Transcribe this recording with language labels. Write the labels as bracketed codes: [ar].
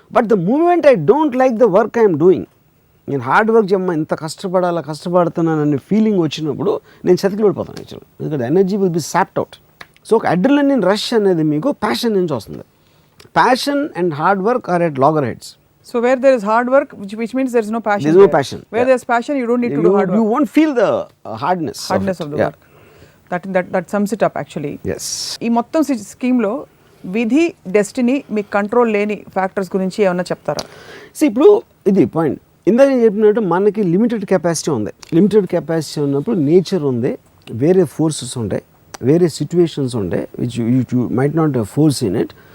[en] but the moment I don't like the work I'm doing, [te] నేను hard work చేయమ్మా ఇంత కష్టపడుతున్నాను అనే ఫీలింగ్ వచ్చినప్పుడు నేను చతికిలు పడిపోతాను యాక్చువల్లీ, ఎందుకంటే [en] Energy will be sapped out. [te] So ఒక అడ్రినలిన్ రష్ అనేది మీకు ప్యాషన్ నుంచి వస్తుంది. [en] Passion and hard work are at loggerheads. So where there is hard work, which means there is no passion. There is no passion. Where there is passion, you don't need to do hard work. You won't feel the hardness of the work. That sums it up actually. Yes. [te] ఈ మొత్తం scheme లో విధి, destiny, మీ control లేని factors గురించి ఏమన్నా చెప్తారా? ఇప్పుడు ఇది పాయింట్, ఇందాక నేను చెప్పినట్టు మనకి లిమిటెడ్ కెపాసిటీ ఉంది. లిమిటెడ్ కెపాసిటీ ఉన్నప్పుడు నేచర్ ఉంది, వేరే ఫోర్సెస్ ఉంటాయి, వేరే సిచ్యువేషన్స్ ఉంటాయి [en] Which you might not force in it.